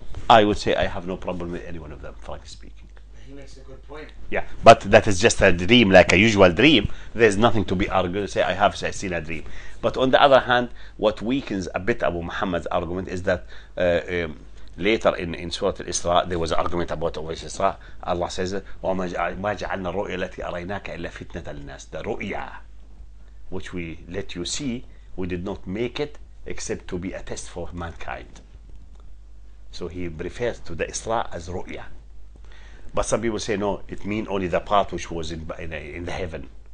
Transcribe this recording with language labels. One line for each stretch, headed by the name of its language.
English: I would say I have no problem with any one of them, frankly speaking. He makes a good point. Yeah, but that is just a dream, like a usual dream. There's nothing to be argued. Say I have seen a dream. But on the other hand, what weakens a bit Abu Muhammad's argument is that later in Surah Al-Isra there was an argument about Isra.
Arabic: Allah says, وَمَا جَعَلْنَا الرُّؤْيَا الَّتِي أَرَيْنَاكَ إِلَّا فِتْنَةً لِلنَّاسِ.
English: The ru'ya which we let you see, we did not make it except to be a test for mankind. So he refers to the Isra as ru'ya. But some people say no, it means only the part which was in the heaven.